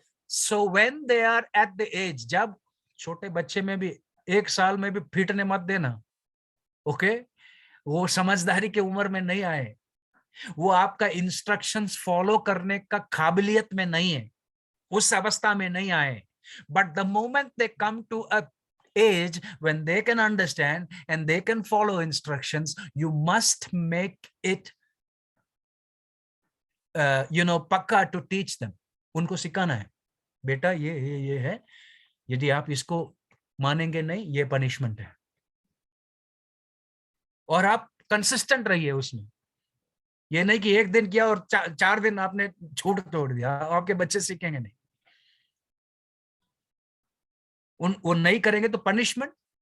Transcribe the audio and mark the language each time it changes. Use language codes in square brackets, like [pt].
[en] so when they are at the age, [hi] जब छोटे बच्चे में भी 1 साल में भी पीटने मत देना, ओके? वो समझदारी की उम्र में नहीं आए, वो आपका इंस्ट्रक्शंस फॉलो करने का काबिलियत में नहीं है, उस अवस्था में नहीं आए। [en] But the moment they come to a age when they can understand and they can follow instructions, you must make it पक्का to teach them। [hi] उनको सिखाना है, बेटा ये है, यदि आप इसको मानेंगे नहीं ये पनिशमेंट है, और आप कंसिस्टेंट रहिए उसमें। ये नहीं कि एक दिन किया और 4 दिन आपने छूट तोड़ दिया, आपके बच्चे सीखेंगे नहीं। वो नहीं करेंगे तो पनिशमेंट,